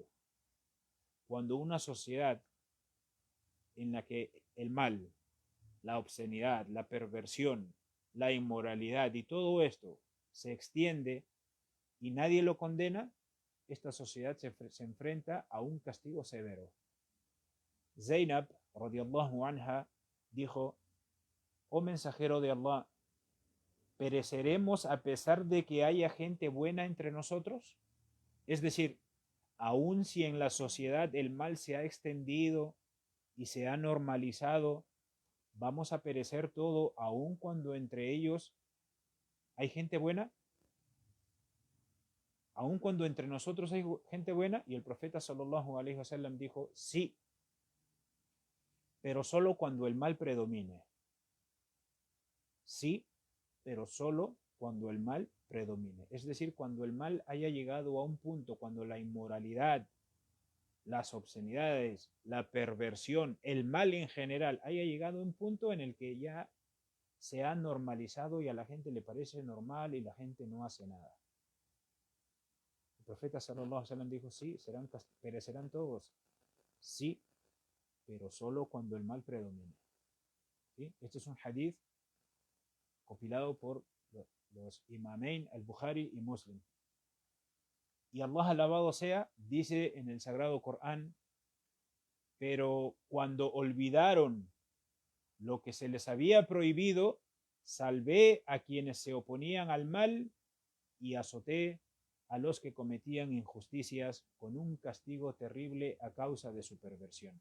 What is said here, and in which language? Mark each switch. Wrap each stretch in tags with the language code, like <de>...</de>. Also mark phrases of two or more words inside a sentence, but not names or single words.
<es>Cuando una sociedad en la que el mal, la obscenidad, la perversión, la inmoralidad y todo esto se extiende y nadie lo condena, esta sociedad se enfrenta a un castigo severo.</es> <ar>Zainab, رضي الله عنها,</ar> <es>dijo, oh mensajero de Allah, ¿pereceremos a pesar de que haya gente buena entre nosotros? Es decir, aun si en la sociedad el mal se ha extendido y se ha normalizado, ¿vamos a perecer todo aun cuando entre ellos hay gente buena? Aun cuando entre nosotros hay gente buena. Y el profeta</es> <ar>صلى الله عليه وسلم</ar> <es>dijo, sí, pero solo cuando el mal predomine. Sí, pero solo cuando el mal predomine. Es decir, cuando el mal haya llegado a un punto, cuando la inmoralidad, las obscenidades, la perversión, el mal en general haya llegado a un punto en el que ya se ha normalizado y a la gente le parece normal y la gente no hace nada. El profeta</es> <ar>صلى الله عليه وسلم</ar> <es>dijo, sí, perecerán todos. Sí, pero solo cuando el mal predomine. ¿Sí? Este es un hadith compilado por los imamain al-Bukhari y Muslim. Y Allah alabado sea, dice en el Sagrado Corán, pero cuando olvidaron lo que se les había prohibido, salvé a quienes se oponían al mal y azoté a los que cometían injusticias con un castigo terrible a causa de su perversión.</es>